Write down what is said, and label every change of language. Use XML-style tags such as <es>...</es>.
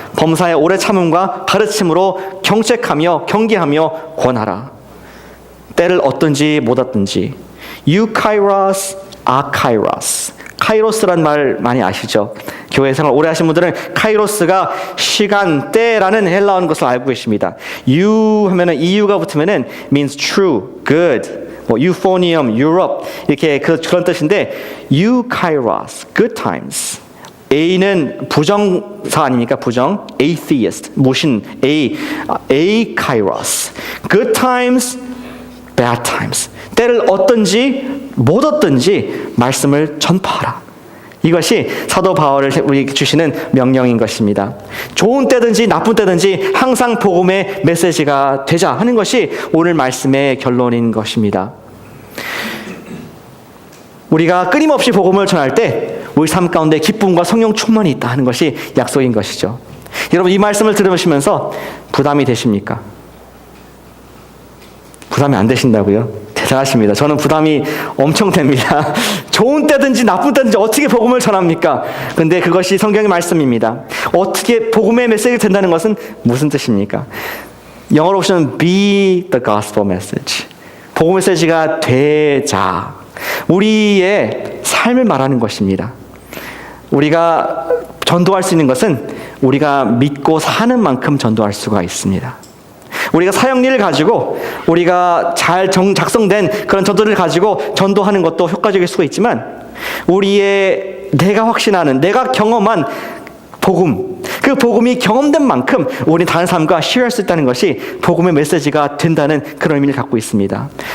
<ko>범사의 오래 참음과 가르침으로 경책하며 경계하며 권하라. 때를 얻든지 못 얻든지. eukairos, akairos. 카이로스란 말 많이 아시죠? 교회 생활 오래 하신 분들은 카이로스가 시간, 때라는 헬라어인 것을 알고 계십니다. you 하면은 eu가 붙으면은</ko> <en>means true, good,</en> <ko>뭐 euphonium, Europe 이렇게 그런 뜻인데 eukairos, good times. A는 부정사 아닙니까? 부정, atheist, 무신, akairos.</ko> <en>Good times, bad times.</en> <ko>때를 얻든지 못 얻든지 말씀을 전파하라. 이것이 사도 바울을 우리 주시는 명령인 것입니다. 좋은 때든지 나쁜 때든지 항상 복음의 메시지가 되자 하는 것이 오늘 말씀의 결론인 것입니다. 우리가 끊임없이 복음을 전할 때 우리 삶 가운데 기쁨과 성령 충만이 있다 하는 것이 약속인 것이죠. 여러분 이 말씀을 들으시면서 부담이 되십니까? 부담이 안 되신다고요? 대단하십니다. 저는 부담이 엄청 됩니다. 좋은 때든지 나쁜 때든지 어떻게 복음을 전합니까? 근데 그것이 성경의 말씀입니다. 어떻게 복음의 메시지가 된다는 것은 무슨 뜻입니까? 영어로 보시면</ko> <en>be the gospel message.</en> <ko>복음 메시지가 되자. 우리의 삶을 말하는 것입니다. 우리가 전도할 수 있는 것은 우리가 믿고 사는 만큼 전도할 수가 있습니다. 우리가 사역리를 가지고 우리가 잘 작성된 그런 전도를 가지고 전도하는 것도 효과적일 수가 있지만 우리의 내가 확신하는 내가 경험한 복음, 그 복음이 경험된 만큼 우리 다른 사람과 시할 수 있다는 것이 복음의 메시지가 된다는 그런 의미를 갖고 있습니다.</ko>